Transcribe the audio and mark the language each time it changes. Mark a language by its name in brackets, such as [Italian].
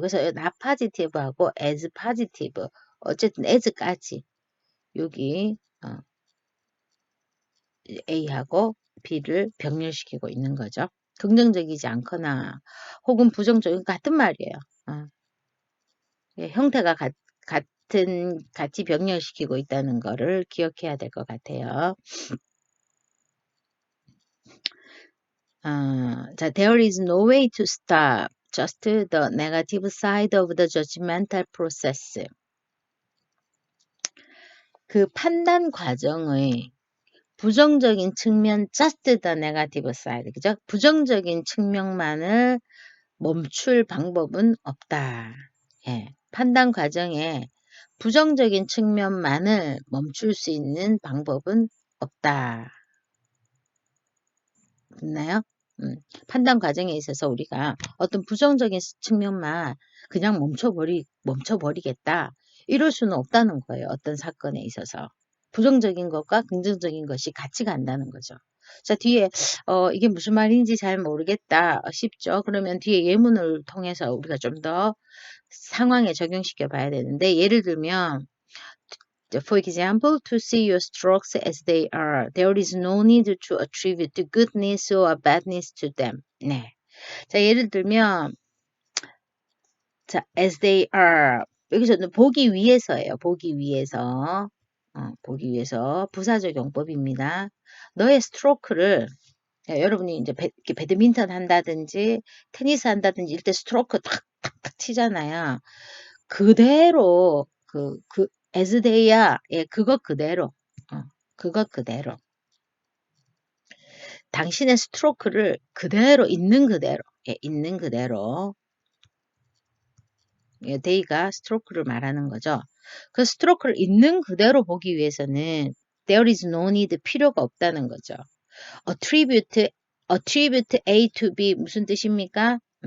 [Korean] 그래서 [English] not positive [Korean] 하고 [English] as positive, [Korean] 어쨌든 as까지 여기 A하고 B를 병렬시키고 있는 거죠. 긍정적이지 않거나 혹은 부정적인 같은 말이에요. 형태가 같이 병렬시키고 있다는 거를 기억해야 될 것 같아요. [English] 자, there is no way to stop just the negative side of the judgmental process. [Korean] 그 판단 과정의 부정적인 측면, [English] just the negative side, [Korean] 그죠? 부정적인 측면만을 멈출 방법은 없다. 예, 판단 과정에 부정적인 측면만을 멈출 수 있는 방법은 없다. 있나요? 판단 과정에 있어서 우리가 어떤 부정적인 측면만 그냥 멈춰버리겠다. 이럴 수는 없다는 거예요. 어떤 사건에 있어서. 부정적인 것과 긍정적인 것이 같이 간다는 거죠. 자, 뒤에, 이게 무슨 말인지 잘 모르겠다 싶죠? 그러면 뒤에 예문을 통해서 우리가 좀 더 상황에 적용시켜 봐야 되는데, 예를 들면, [English] For example, to see your strokes as they are, there is no need to attribute goodness or badness to them. [Korean] 네. 자, 예를 들면, [English] 자, as they are. [Korean] 여기서는 보기 위해서예요. 보기 위해서. 보기 위해서. 부사적 용법입니다. 너의 스트로크를 여러분이 이제 이렇게 배드민턴 한다든지 테니스 한다든지 이럴 때 스트로크 탁탁탁 치잖아요. 그대로 [English] as they are. [Korean] 예, 그것 그대로. 그것 그대로. 당신의 스트로크를 그대로 있는 그대로. 예, 있는 그대로. 예, they가 스트로크를 말하는 거죠. 그 스트로크를 있는 그대로 보기 위해서는 [English] there is no need [Korean] 필요가 없다는 거죠. [English] attribute A to B [Korean] 무슨 뜻입니까?